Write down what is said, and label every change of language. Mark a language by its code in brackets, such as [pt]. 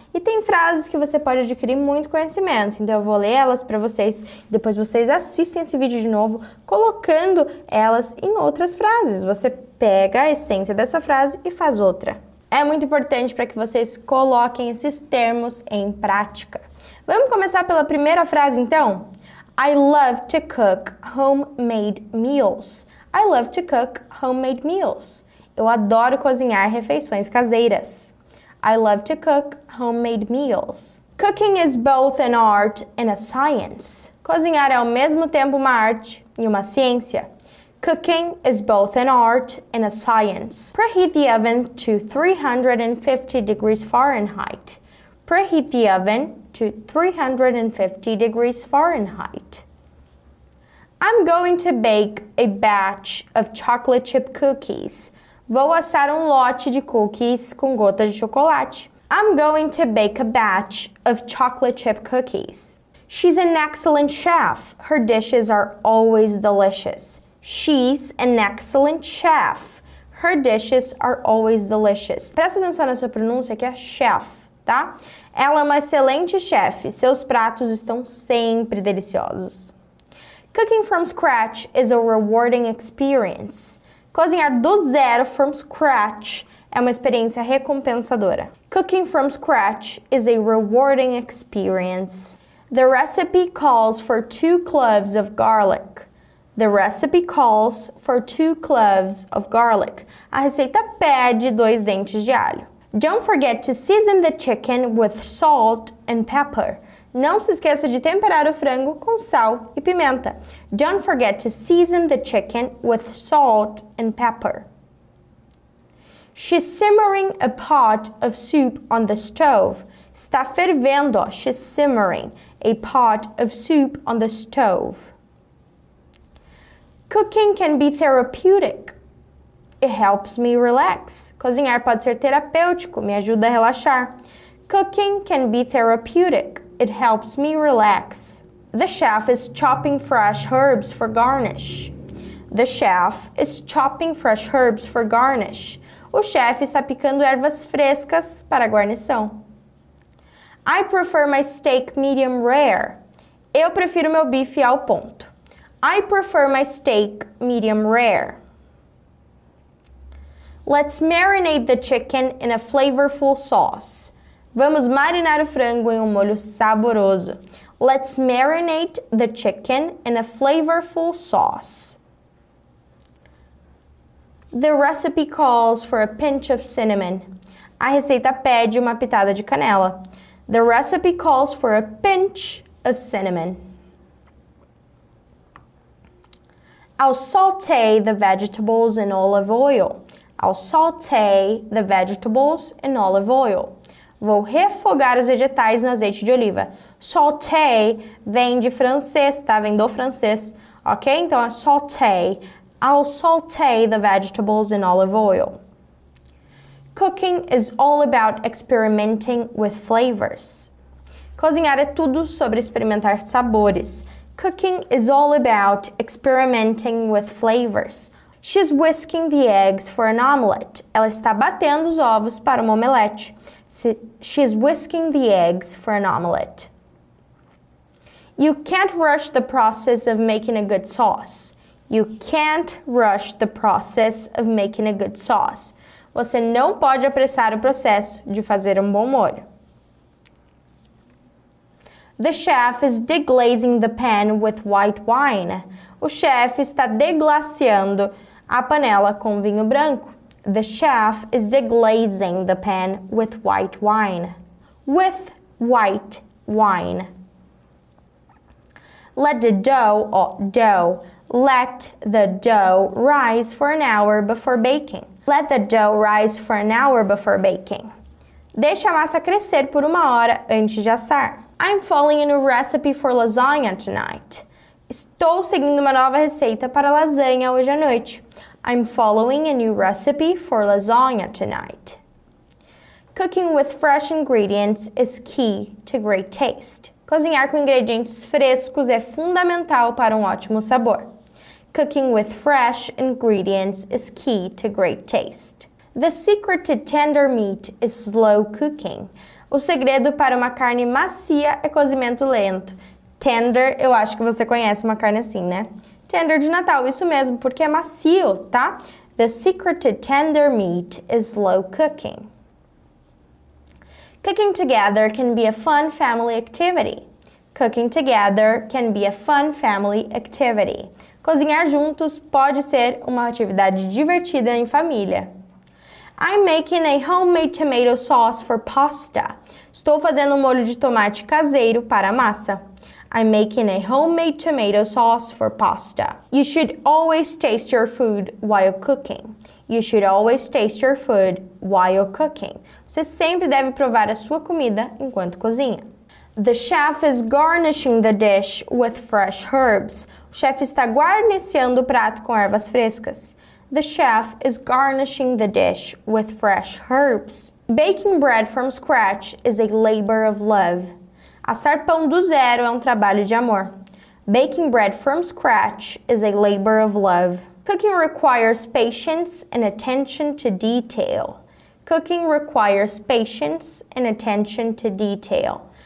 [pt] E tem frases que você pode adquirir muito conhecimento, então eu vou ler elas para vocês, depois vocês assistem esse vídeo de novo, colocando elas em outras frases. Você pega a essência dessa frase e faz outra. É muito importante para que vocês coloquem esses termos em prática. Vamos começar pela primeira frase, então? [en] I love to cook homemade meals. I love to cook homemade meals. [pt] Eu adoro cozinhar refeições caseiras. [en] I love to cook homemade meals. Cooking is both an art and a science. [pt] Cozinhar é ao mesmo tempo uma arte e uma ciência. [en] Cooking is both an art and a science. Preheat the oven to 350 degrees Fahrenheit. Preheat the oven to 350 degrees Fahrenheit. I'm going to bake a batch of chocolate chip cookies. [pt] Vou assar um lote de cookies com gotas de chocolate. [en] I'm going to bake a batch of chocolate chip cookies. She's an excellent chef. Her dishes are always delicious. She's an excellent chef. Her dishes are always delicious. [pt] Presta atenção nessa pronúncia que é chef, tá? Ela é uma excelente chefe. Seus pratos estão sempre deliciosos. [en] Cooking from scratch is a rewarding experience. [pt] Cozinhar do zero [en] from scratch [pt] é uma experiência recompensadora. [en] Cooking from scratch is a rewarding experience. The recipe calls for 2 cloves of garlic. The recipe calls for 2 cloves of garlic. [pt] A receita pede 2 dentes de alho. [en] Don't forget to season the chicken with salt and pepper. [pt] Não se esqueça de temperar o frango com sal e pimenta. [en] Don't forget to season the chicken with salt and pepper. She's simmering a pot of soup on the stove. [pt] Está fervendo, ó. [en] She's simmering a pot of soup on the stove. Cooking can be therapeutic. It helps me relax. [pt] Cozinhar pode ser terapêutico, me ajuda a relaxar. [en] Cooking can be therapeutic. It helps me relax. The chef is chopping fresh herbs for garnish. The chef is chopping fresh herbs for garnish. [pt] O chefe está picando ervas frescas para a guarnição. [en] I prefer my steak medium rare. [pt] Eu prefiro meu bife ao ponto. [en] I prefer my steak medium rare. Let's marinate the chicken in a flavorful sauce. [pt] Vamos marinar o frango em um molho saboroso. [en] Let's marinate the chicken in a flavorful sauce. The recipe calls for a pinch of cinnamon. [pt] A receita pede uma pitada de canela. [en] The recipe calls for a pinch of cinnamon. I'll saute the vegetables in olive oil. I'll saute the vegetables in olive oil. [pt] Vou refogar os vegetais no azeite de oliva. Sauté vem de francês, tá? Vem do francês, ok? Então é sauté. [en] I'll saute the vegetables in olive oil. Cooking is all about experimenting with flavors. [pt] Cozinhar é tudo sobre experimentar sabores. [en] Cooking is all about experimenting with flavors. She's whisking the eggs for an omelette. [pt] Ela está batendo os ovos para uma omelete. [en] She's whisking the eggs for an omelette. You can't rush the process of making a good sauce. You can't rush the process of making a good sauce. [pt] Você não pode apressar o processo de fazer um bom molho. [en] The chef is deglazing the pan with white wine. [pt] O chefe está deglaciando A panela com vinho branco. [en] The chef is deglazing the pan with white wine. With white wine. Let the dough, let the dough rise for an hour before baking. Let the dough rise for an hour before baking. [pt] Deixe a massa crescer por 1 hora antes de assar. [en] I'm following a new recipe for lasagna tonight. [pt] Estou seguindo uma nova receita para lasanha hoje à noite. [en] I'm following a new recipe for lasagna tonight. Cooking with fresh ingredients is key to great taste. [pt] Cozinhar com ingredientes frescos é fundamental para um ótimo sabor. [en] Cooking with fresh ingredients is key to great taste. The secret to tender meat is slow cooking. [pt] O segredo para uma carne macia é cozimento lento. Tender, eu acho que você conhece uma carne assim, né? Tender de Natal, isso mesmo, porque é macio, tá? [en] The secret to tender meat is slow cooking. Cooking together can be a fun family activity. Cooking together can be a fun family activity. [pt] Cozinhar juntos pode ser uma atividade divertida em família. [en] I'm making a homemade tomato sauce for pasta. [pt] Estou fazendo um molho de tomate caseiro para a massa. [en] I'm making a homemade tomato sauce for pasta. You should always taste your food while cooking. You should always taste your food while cooking. [pt] Você sempre deve provar a sua comida enquanto cozinha. [en] The chef is garnishing the dish with fresh herbs. [pt] O chefe está guarnecendo o prato com ervas frescas. [en] The chef is garnishing the dish with fresh herbs. Baking bread from scratch is a labor of love. [pt] Assar pão do zero é um trabalho de amor. [en] Baking bread from scratch is a labor of love. Cooking requires patience and attention to detail. Cooking requires patience and attention to detail.